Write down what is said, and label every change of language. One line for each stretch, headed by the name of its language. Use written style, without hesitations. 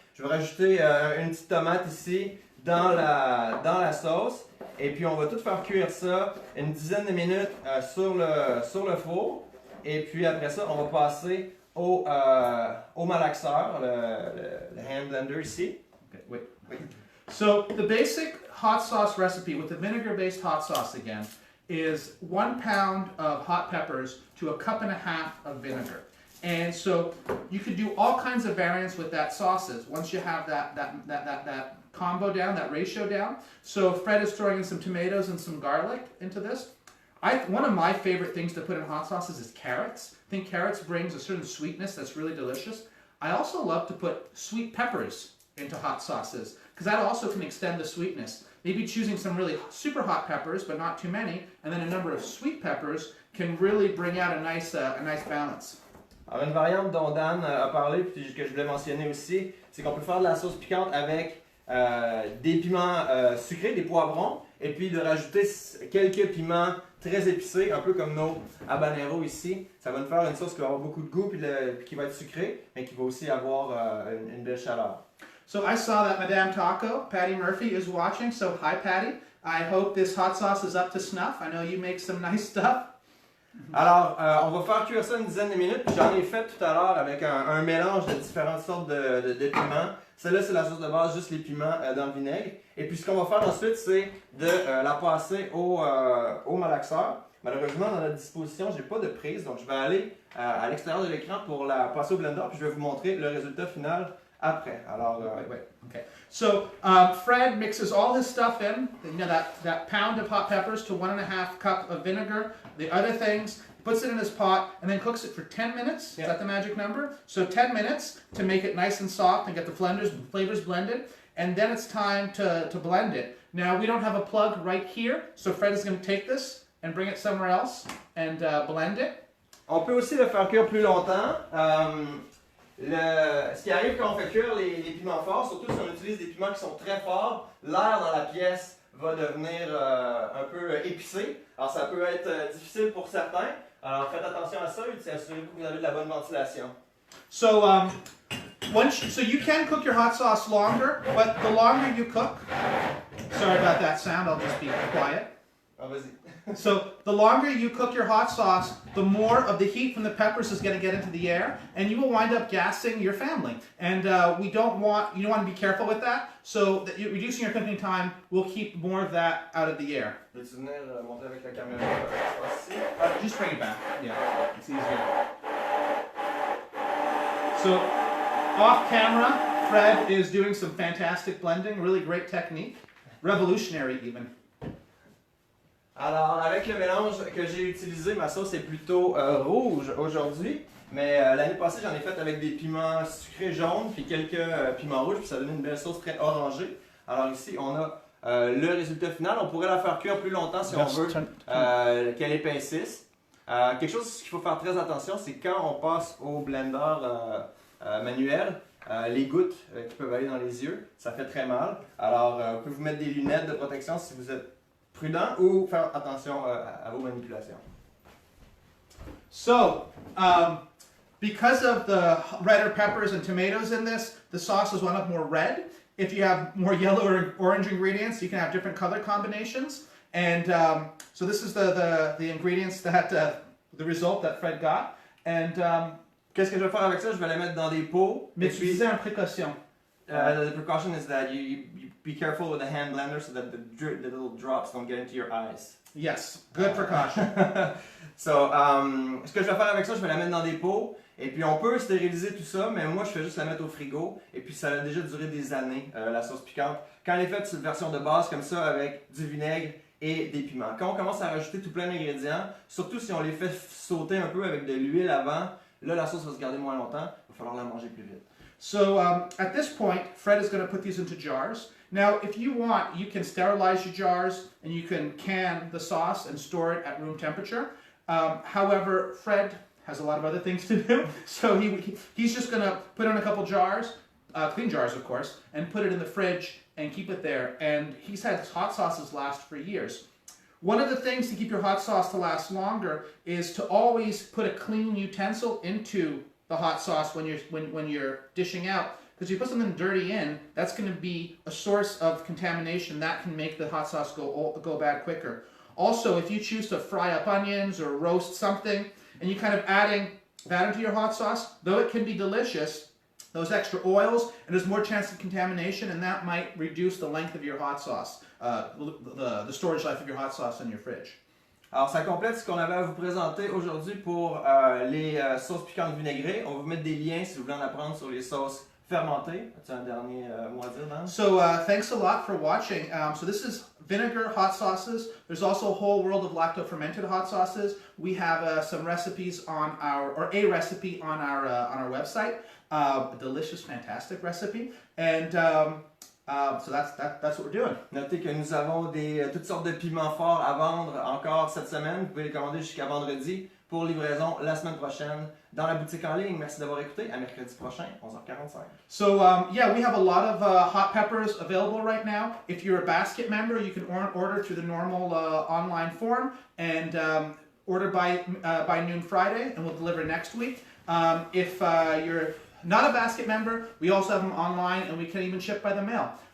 French: Je vais rajouter une petite tomate ici dans la sauce. Et puis on va tout faire cuire ça une dizaine de minutes sur le four. Et puis après ça, on va passer au malaxeur, le hand blender ici.
English: Okay, wait. So the basic hot sauce recipe with the vinegar-based hot sauce again is 1 pound of hot peppers to a cup and a half of vinegar. And so you could do all kinds of variants with that sauces once you have that combo down, that ratio down. So Fred is throwing in some tomatoes and some garlic into this. One of my favorite things to put in hot sauces is carrots. I think carrots brings a certain sweetness that's really delicious. I also love to put sweet peppers into hot sauces because that also can extend the sweetness. Maybe choosing some really super hot peppers, but not too many, and then a number of sweet peppers can really bring out a nice balance.
French: Alors une variante dont Dan a parlé puis que je voulais mentionner aussi, c'est qu'on peut faire de la sauce piquante avec des piments sucrés, des poivrons, et puis de rajouter quelques piments très épicés, un peu comme nos habaneros ici. Ça va nous faire une sauce qui va avoir beaucoup de goût puis qui va être sucrée, mais qui va aussi avoir une belle chaleur.
English: So I saw that Madame Taco, Patty Murphy, is watching. So hi, Patty. I hope this hot sauce is up to snuff. I know you make some nice stuff.
French: Alors, on va faire cuire ça une dizaine de minutes. J'en ai fait tout à l'heure avec un mélange de différentes sortes de piments. Celle-là, c'est la sauce de base, juste les piments dans le vinaigre. Et puis, ce qu'on va faire ensuite, c'est de la passer au malaxeur. Malheureusement, dans notre disposition, je n'ai pas de prise. Donc, je vais aller à l'extérieur de l'écran pour la passer au blender. Puis, je vais vous montrer le résultat final après. Alors,
English: Okay. So Fred mixes all his stuff in, you know, that pound of hot peppers to 1.5 cup of vinegar, the other things, puts it in his pot, and then cooks it for 10 minutes. Yeah. Is that the magic number? So 10 minutes to make it nice and soft and get the flavors blended. And then it's time to blend it. Now, we don't have a plug right here, so Fred is going to take this and bring it somewhere else and blend it.
French: On peut aussi le faire cuire plus longtemps. Ce qui arrive quand on fait cuire les piments forts, surtout si on utilise des piments qui sont très forts, l'air dans la pièce va devenir un peu épicé. Alors ça peut être difficile pour certains. Alors faites attention à ça et assurez-vous que vous avez de la bonne ventilation.
English: So so you can cook your hot sauce longer, but the longer you cook, sorry about that sound, I'll just be quiet.
French: Ah, vas-y.
English: So the longer you cook your hot sauce, the more of the heat from the peppers is going to get into the air, and you will wind up gassing your family. And you don't want to be careful with that. So that reducing your cooking time will keep more of that out of the air.
French: Peux-tu venir monter avec la caméra ici?
English: Just bring it back. Yeah, it's easier. So off camera, Fred is doing some fantastic blending, really great technique, revolutionary even.
French: Alors, avec le mélange que j'ai utilisé, ma sauce est plutôt rouge aujourd'hui. Mais l'année passée, j'en ai fait avec des piments sucrés jaunes, puis quelques piments rouges, puis ça donne une belle sauce très orangée. Alors ici, on a le résultat final. On pourrait la faire cuire plus longtemps si on veut qu'elle épaississe. Quelque chose qu'il faut faire très attention, c'est quand on passe au blender manuel, les gouttes qui peuvent aller dans les yeux, ça fait très mal. Alors, vous pouvez vous mettre des lunettes de protection si vous êtes prudent ou faire attention à vos manipulations.
English: So, because of the redder peppers and tomatoes in this, the sauce is wound up more red. If you have more yellow or orange ingredients, you can have different color combinations. And so this is the ingredients that, the result that Fred got. And
French: qu'est-ce que je vais faire avec ça? Je vais les mettre dans des pots. Mais tu disais en précaution.
English: The precaution is that you be careful with the hand blender so that the little drops don't get into your eyes. Yes, good precaution.
French: So, ce que je vais faire avec ça, je vais la mettre dans des pots. Et puis on peut stériliser tout ça, mais moi je fais juste la mettre au frigo. Et puis ça a déjà duré des années, la sauce piquante. Quand elle est faite sur une version de base comme ça, avec du vinaigre et des piments. Quand on commence à rajouter tout plein d'ingrédients, surtout si on les fait sauter un peu avec de l'huile avant, là la sauce va se garder moins longtemps, il va falloir la manger plus vite.
English: So at this point, Fred is going to put these into jars. Now, if you want, you can sterilize your jars and you can the sauce and store it at room temperature. However, Fred has a lot of other things to do, so he's just going to put in a couple jars, clean jars of course, and put it in the fridge and keep it there. And he's had hot sauces last for years. One of the things to keep your hot sauce to last longer is to always put a clean utensil into the hot sauce when you're dishing out. Because if you put something dirty in, that's going to be a source of contamination that can make the hot sauce go bad quicker. Also, if you choose to fry up onions or roast something, and you kind of adding that into your hot sauce, though it can be delicious, those extra oils, and there's more chance of contamination, and that might reduce the length of your hot sauce, the storage life of your hot sauce in your fridge.
French: Alors ça complète ce qu'on avait à vous présenter aujourd'hui pour les sauces piquantes vinaigrées. On va vous mettre des liens si vous voulez en apprendre sur les sauces fermentées. As-tu un dernier mot à dire, Dan?
English: So thanks a lot for watching. So this is vinegar hot sauces. There's also a whole world of lacto-fermented hot sauces. We have some recipes on a recipe on our website. A delicious, fantastic recipe. And so that's what we're doing.
French: Notez que nous avons toutes sortes de piments forts à vendre encore cette semaine. Vous pouvez les commander jusqu'à vendredi pour livraison la semaine prochaine dans la boutique en ligne. Merci d'avoir écouté. À mercredi prochain, 11h45.
English: So yeah, we have a lot of hot peppers available right now. If you're a basket member, you can order through the normal online form and order by noon Friday, and we'll deliver next week. If you're not a basket member, we also have them online, and we can even ship by the mail.